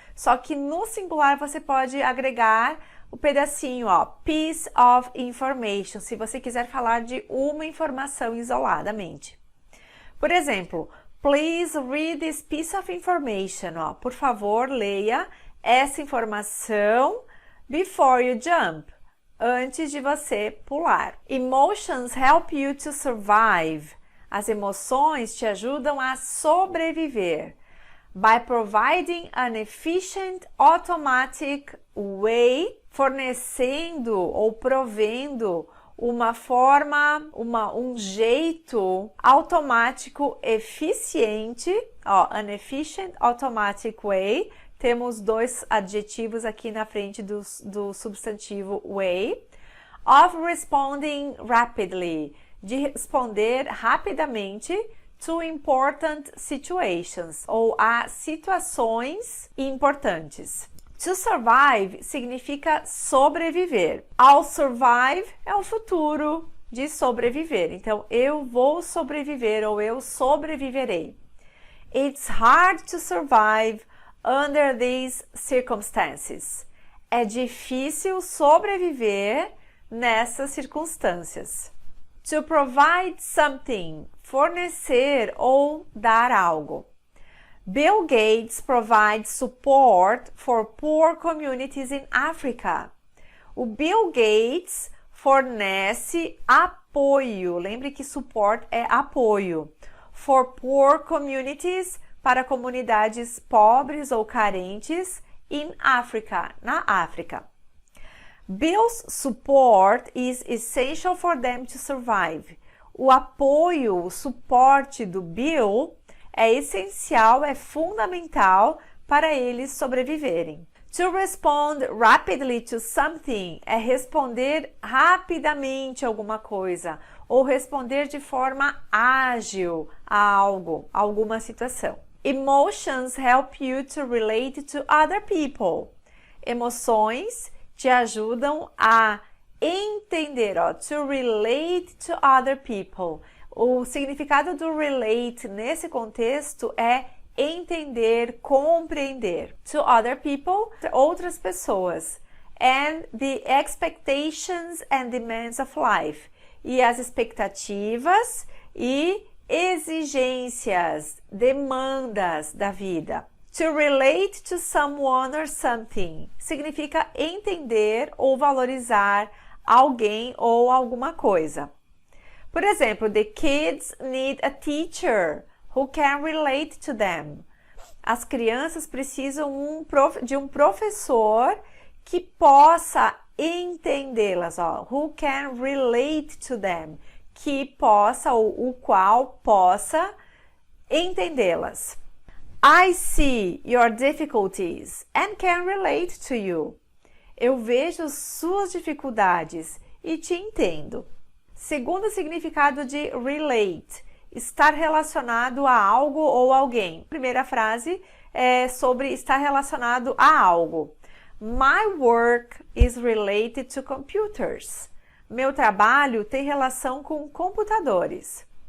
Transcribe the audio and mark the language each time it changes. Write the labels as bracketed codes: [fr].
[pt] Só que no singular você pode agregar o pedacinho, ó, [en] piece of information, [pt] se você quiser falar de uma informação isoladamente. Por exemplo, [en] please read this piece of information. [pt] Ó, por favor, leia essa informação [en] before you jump, [pt] antes de você pular. [en] Emotions help you to survive. [pt] As emoções te ajudam a sobreviver. [en] By providing an efficient automatic way, [pt] fornecendo ou provendo uma forma, um jeito automático eficiente, ó, [en] an efficient automatic way. [pt] Temos dois adjetivos aqui na frente do substantivo way. [en] Of responding rapidly, [pt] de responder rapidamente [en] to important situations, [pt] ou a situações importantes. [en] To survive [pt] significa sobreviver. [en] I'll survive [pt] é o futuro de sobreviver. Então, eu vou sobreviver ou eu sobreviverei. [en] It's hard to survive under these circumstances. [pt] É difícil sobreviver nessas circunstâncias. [en] To provide something, [pt] fornecer ou dar algo. [en] Bill Gates provides support for poor communities in Africa. [pt] O Bill Gates fornece apoio. Lembre que support é apoio. [en] For poor communities, [pt] para comunidades pobres ou carentes [en] in Africa, [pt] na África. [en] Bill's support is essential for them to survive. [pt] O apoio, o suporte do Bill é essencial, é fundamental para eles sobreviverem. [en] To respond rapidly to something [pt] é responder rapidamente a alguma coisa ou responder de forma ágil a algo, a alguma situação. [en] Emotions help you to relate to other people. [pt] Emoções te ajudam a entender, ó, [en] to relate to other people. [pt] O significado do relate nesse contexto é entender, compreender. [en] To other people, [pt] outras pessoas. [en] And the expectations and demands of life. [pt] E as expectativas e exigências, demandas da vida. [en] To relate to someone or something [pt] significa entender ou valorizar alguém ou alguma coisa. Por exemplo, [en] the kids need a teacher who can relate to them. [pt] As crianças precisam de um professor que possa entendê-las, ó, [en] who can relate to them, [pt] que possa ou o qual possa entendê-las. [en] I see your difficulties and can relate to you. [pt] Eu vejo suas dificuldades e te entendo. Segundo significado de relate, estar relacionado a algo ou alguém. Primeira frase é sobre estar relacionado a algo. [en] My work is related to computers. [pt] Meu trabalho tem relação com computadores.